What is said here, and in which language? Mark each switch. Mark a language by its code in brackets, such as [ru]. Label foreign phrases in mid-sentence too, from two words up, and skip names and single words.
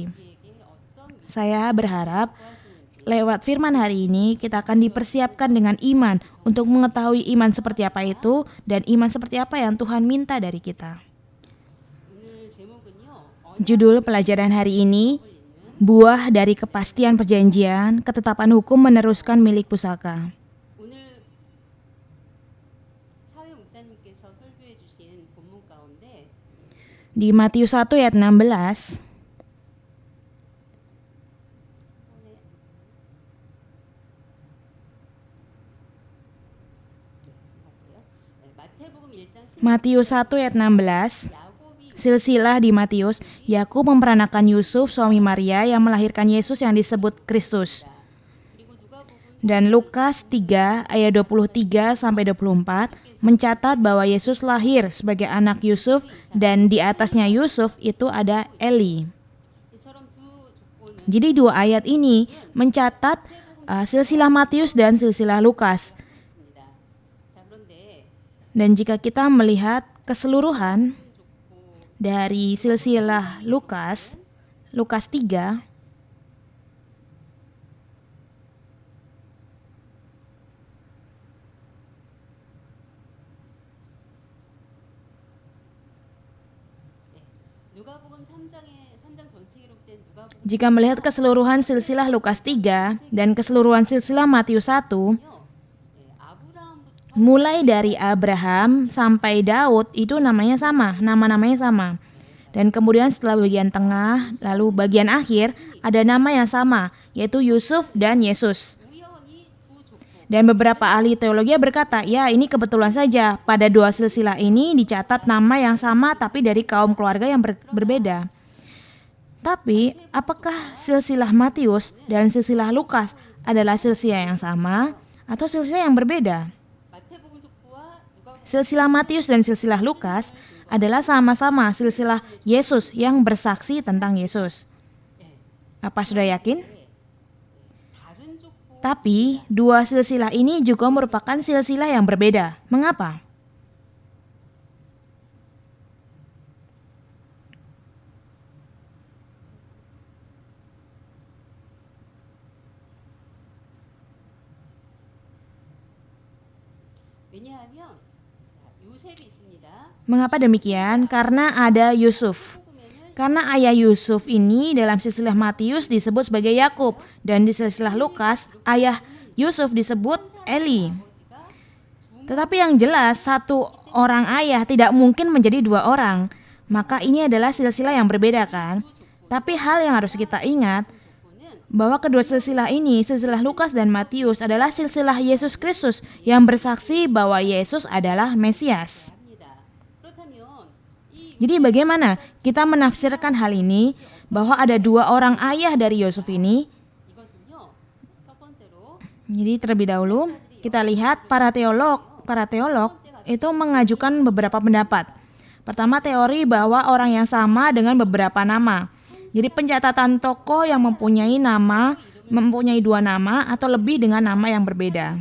[id] Saya berharap lewat firman hari ini kita akan dipersiapkan dengan iman untuk mengetahui iman seperti apa itu dan iman seperti apa yang Tuhan minta dari kita. Judul pelajaran hari ini, buah dari kepastian perjanjian, ketetapan hukum meneruskan milik pusaka. [ko] 오늘 사회 목사님께서 설교해 주신 본문 가운데 [id] Di Matius 1 ayat 16, [ko] 마태복음 1장 10절 [id] Matius 1 ayat 16, [ko] 야곱이 [id] silsilah di Matius, Yakub memperanakan Yusuf suami Maria yang melahirkan Yesus yang disebut Kristus. [ko] 그리고 누가복음 [id] Dan Lukas 3 ayat 23 sampai 24 mencatat bahwa Yesus lahir sebagai anak Yusuf dan di atasnya Yusuf itu ada Eli. [ko] 이처럼 두 족보는 [id] Jadi dua ayat ini mencatat silsilah Matius dan silsilah Lukas. [ko] 있습니다. 자, 그런데 [id] Dan jika kita melihat keseluruhan dari silsilah Lukas, Lukas 3, [ko] 누가복음 3장 전체 기록된 누가복음 [id] jika melihat keseluruhan silsilah Lukas 3 dan keseluruhan silsilah Matius 1, [ko] 아브라함부터 [id] mulai dari Abraham sampai Daud itu namanya sama, nama-namanya sama. Dan kemudian setelah bagian tengah, lalu bagian akhir ada nama yang sama, yaitu Yusuf dan Yesus. [ko] 우연히 두 족보 [id] Dan beberapa ahli teologi berkata, ya ini kebetulan saja pada dua silsilah ini dicatat nama yang sama tapi dari kaum keluarga yang berbeda. Tapi apakah silsilah Matius dan silsilah Lukas adalah silsilah yang sama atau silsilah yang berbeda? [ko] 마태복음 족보와 누가복음 [id] Silsilah Matius dan silsilah Lukas adalah sama-sama silsilah Yesus yang bersaksi tentang Yesus. Apa sudah yakin? [ko] 다른 족보 [id] Tapi dua silsilah ini juga merupakan silsilah yang berbeda. Mengapa? [ko] 왜냐하면 요셉이 있습니다. [id] Mengapa demikian? Karena ada Yusuf. Karena ayah Yusuf ini dalam silsilah Matius disebut sebagai Yakub dan di silsilah Lukas ayah Yusuf disebut Eli. Tetapi yang jelas satu orang ayah tidak mungkin menjadi dua orang. Maka ini adalah silsilah yang berbeda kan? Tapi hal yang harus kita ingat bahwa kedua silsilah ini, silsilah Lukas dan Matius adalah silsilah Yesus Kristus yang bersaksi bahwa Yesus adalah Mesias. [ko] 합니다. 그렇다면 이 [id] Jadi bagaimana kita menafsirkan hal ini bahwa ada dua orang ayah dari Yusuf ini? [ko] 이것은요. 첫 번째로 [id] Jadi terlebih dahulu kita lihat para teolog itu mengajukan beberapa pendapat. Pertama, teori bahwa orang yang sama dengan beberapa nama. Jadi pencatatan tokoh yang mempunyai dua nama atau lebih dengan nama yang berbeda.